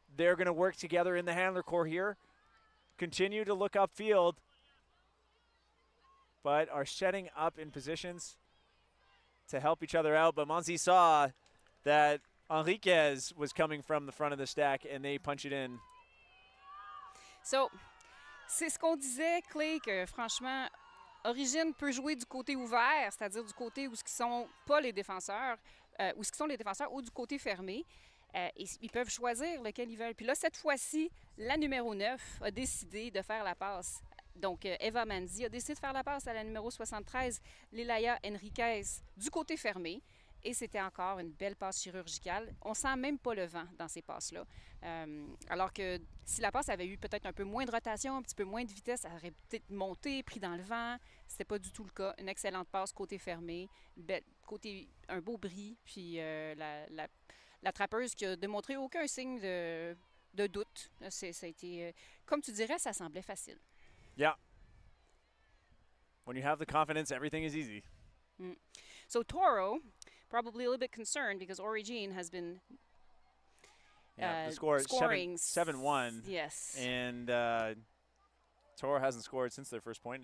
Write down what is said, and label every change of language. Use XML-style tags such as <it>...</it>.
<en>They're going to work together in the handler core here. Continue to look upfield, but are setting up in positions to help each other out. But Manzi saw that Enriquez was coming from the front of the stack, and they punch it in.</en> <fr>So, c'est ce qu'on disait, Clay, que franchement, Origine peut jouer du côté ouvert, c'est-à-dire du côté où ce qui sont pas les défenseurs, où ce qui sont les défenseurs, ou du côté fermé. Ils peuvent choisir lequel ils veulent. Puis là, cette fois-ci, la numéro 9 a décidé de faire la passe. Donc, Eva Manzi a décidé de faire la passe à la numéro 73, Lelaya Enriquez, du côté fermé. Et c'était encore une belle passe chirurgicale. On sent même pas le vent dans ces passes-là. Alors que si la passe avait eu peut-être un peu moins de rotation, un petit peu moins de vitesse, elle aurait peut-être monté, pris dans le vent. C'était pas du tout le cas. Une excellente passe côté fermé, un beau bris, puis la trappeuse qui a démontré aucun signe de doute. Ça a été, comme tu dirais, ça semblait facile.</fr> <en>Yeah. When you have the confidence, everything is easy. So TORO, probably a little bit concerned because Origine has been the score is scoring 7-1. Yes. And TORO hasn't scored since their first point.</en>